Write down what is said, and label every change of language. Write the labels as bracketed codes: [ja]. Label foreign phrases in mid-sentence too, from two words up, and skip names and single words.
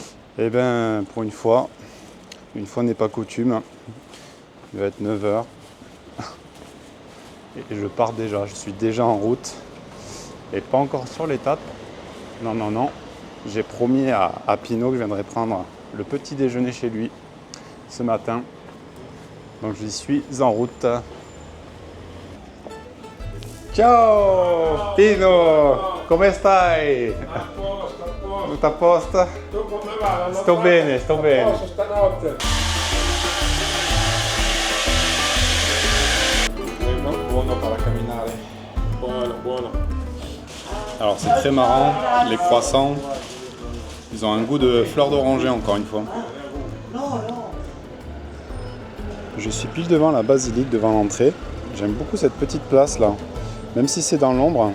[fr] Et bien pour une fois n'est pas coutume, il va être 9 h et je pars déjà, je suis déjà en route et pas encore sur l'étape. Non, non, non, j'ai promis à Pino que je viendrai prendre le petit déjeuner chez lui ce matin. Donc j'y suis en route. [it] Ciao Pino, come stai? Tutto a posto? Tu come va? La Sto notte? bene, sto bene. Posso stanotte? Buono para camminare. Buono, buono. [fr] Alors c'est très marrant, les croissants, ils ont un goût de fleur d'oranger encore une fois. Je suis pile devant la basilique, devant l'entrée. J'aime beaucoup cette petite place là, même si c'est dans l'ombre.